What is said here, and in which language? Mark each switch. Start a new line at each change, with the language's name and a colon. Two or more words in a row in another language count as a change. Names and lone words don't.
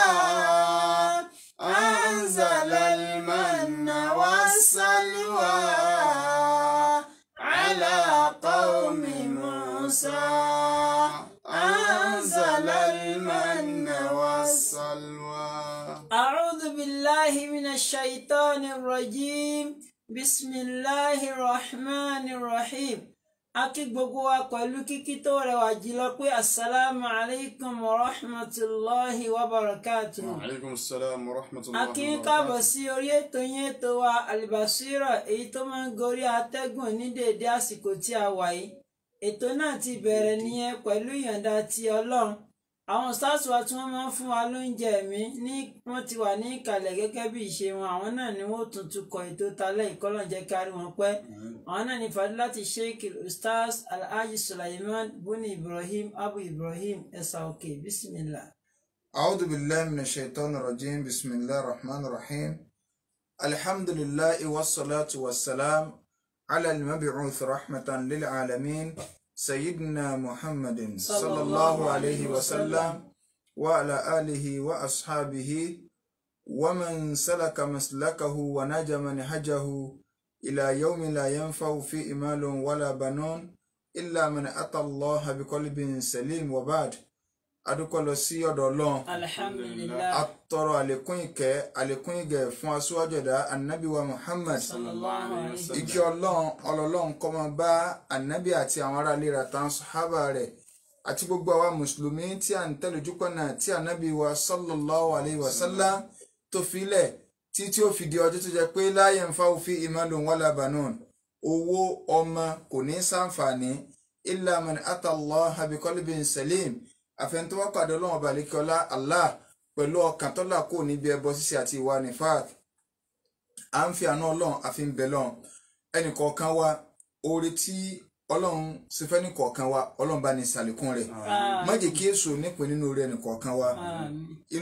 Arabic: أنزل المن والسلوى على قوم موسى أنزل المن والسلوى. أعوذ بالله من الشيطان الرجيم بسم الله الرحمن الرحيم.
Yoruba: Akí gbogbo wa pẹ̀lú kíkí tó rẹwà jùlọ pé
Arabic: السلام عليكم ورحمة الله وبركاته. وعليكم السلام ورحمة الله و
Yoruba: Akí barakatuh. káàbọ̀ sí orí ètò yín ètò wa Al-Basira èyí tó máa ń gorí atẹ́gùn ní déédé àsìkò tí a wà yìí. Ètò náà ti bẹ̀rẹ̀ nìyẹn pẹ̀lú ìyọ̀ǹda ti Ọlọ́run. Àwọn stars wa tí wọ́n máa ń fún wa lóúnjẹ ẹ̀mí ní wọ́n ti wà ní ìkàlẹ̀ gẹ́gẹ́ bí ìṣe wọn. Àwọn náà ni wọ́n tún tukọ̀ ètò talẹ́ ìkọ́lọ̀ jẹ́ kárí wọn pẹ́. Àwọn náà ni Fadilati Sheikh Ustaz Alhaji Sulaiman Buni Ibrahim Abu Ibrahim Ẹ̀sà Òkè Bismillah.
Arabic: أعوذ بالله من الشيطان الرجيم بسم الله الرحمن الرحيم الحمد لله والصلاة والسلام على المبعوث رحمة للعالمين سيدنا محمد صلى الله عليه وسلم وعلى آله وأصحابه ومن سلك مسلكه ونجى منهجه إلى يوم لا ينفع فيه مال ولا بنون إلا من أتى الله بقلب سليم وبعد
Yoruba: adúpẹ́ lọ sí ọ̀dọ̀ Ọlọ́run Alhamdulillah. atọrọ àlékún ìkẹ́ àlékún ìgẹ̀ fún aṣíwájú ẹ̀dá anabi wa Muhammad
Arabic: صلى الله عليه وسلم.
Yoruba: ìkẹ́ Ọlọ́run kó máa bá anabi àti àwọn ará ilé rẹ̀ àtàwọn sàhábà rẹ̀ àti gbogbo àwa mùsùlùmí tí à ń tẹ̀lé ojúpọ̀nà tí anabi wa
Arabic: صلى الله عليه وسلم
Yoruba: tó filẹ̀ tí ó fi di ọjọ́ tó jẹ́ pé
Arabic: لا ينفع فيه مال ولا بنون
Yoruba: owó ọmọ kò ní ṣàǹfààní
Arabic: إلا من أتى الله بقلب سليم
Yoruba: àfẹnutọ́wọ́ pàdé Ọlọ́run ọba àlékọ́lá Allah pẹ̀lú ọkàn tọ́lá kò níbi ẹbọ ṣíṣe àti ìwà nifaq à ń fi àánú Ọlọ́run àfi ń bẹ lọ́run ẹnìkọ̀ọ̀kan wa oore tí Ọlọ́run ṣe fẹ́ nìkọ̀ọ̀kan wa Ọlọ́run bá ní ṣàlékún rẹ̀ má jẹ́ kí èso nípìn nínú rẹ̀ nìkọ̀ọ̀kan wa inú